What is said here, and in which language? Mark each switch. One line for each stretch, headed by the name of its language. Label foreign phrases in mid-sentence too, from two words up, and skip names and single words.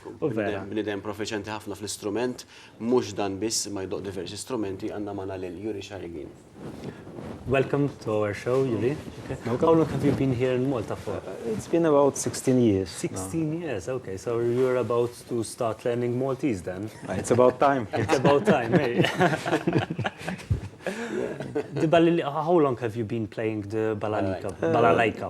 Maltese: bnidem proficienti ħafna fl-istrument, mhux dan biss ma jdoq diversi strumenti għandna magħna lil Yuri Charyguine.
English: Welcome to our show, Yuri. Okay. How long have you been here in Malta for? It's been about 16 years. 16 years, okay. So you're about to start learning Maltese then? It's about time. It's about time, eh? How long have you been playing the Balalaika?